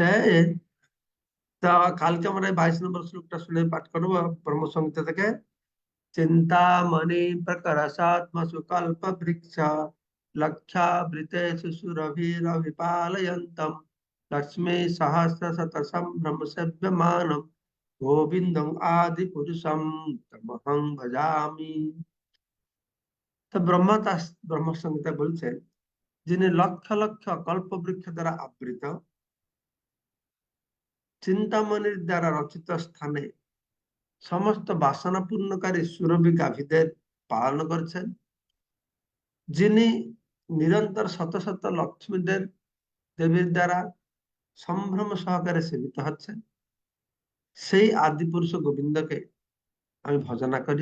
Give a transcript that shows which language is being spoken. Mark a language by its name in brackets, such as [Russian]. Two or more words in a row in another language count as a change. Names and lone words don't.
[Bangla] তা কালকে আমরা এই 22 নম্বর শ্লোকটা শুনে পাঠ করবো ব্রহ্মসংহিতা থেকে। [Sanskrit] চিন্তামণি প্রকরসাত্মসু কল্প বৃক্ষ লক্ষাবৃতেষু সুরভিরভিপালয়ন্তম লক্ষ্মী সহস্র শত সম্ভ্রম সেব্যমানম গোবিন্দং আদি পুরুষম তমহং ভজামি। [Bangla] তো ব্রহ্মসংহিতা বলছেন, যিনি লক্ষ লক্ষ কল্প বৃক্ষ দ্বারা আবৃত, চিন্তামণির দ্বারা রচিত স্থানে সমস্ত বাসনা পূর্ণকারী সুরভি গাভীদের পালন করছেন, যিনি নিরন্তর শত শত লক্ষ্মীদের দেবীর দ্বারা সম্ভ্রম সহকারে সেবিত হচ্ছেন, সেই আদি পুরুষ গোবিন্দকে আমি ভজনা করি।